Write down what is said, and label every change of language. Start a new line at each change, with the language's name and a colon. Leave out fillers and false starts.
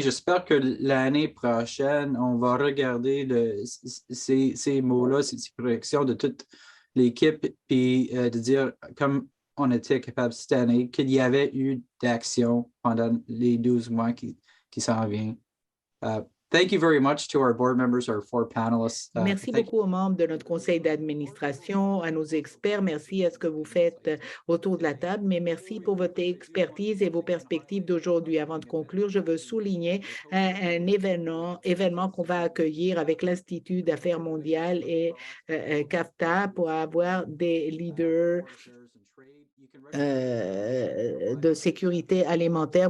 French: J'espère que l'année prochaine, on va regarder ces mots-là, ces projections de toute l'équipe et de dire, comme on était capable cette année, qu'il y avait eu d'action pendant les 12 mois qui s'en viennent.
English: Thank you very much to our board members, our 4 panelists.
French: Merci beaucoup aux membres de notre conseil d'administration, à nos experts. Merci à ce que vous faites autour de la table, mais merci pour votre expertise et vos perspectives d'aujourd'hui. Avant de conclure, je veux souligner un événement qu'on va accueillir avec l'Institut d'affaires mondiales et CAFTA pour avoir des leaders de sécurité alimentaire.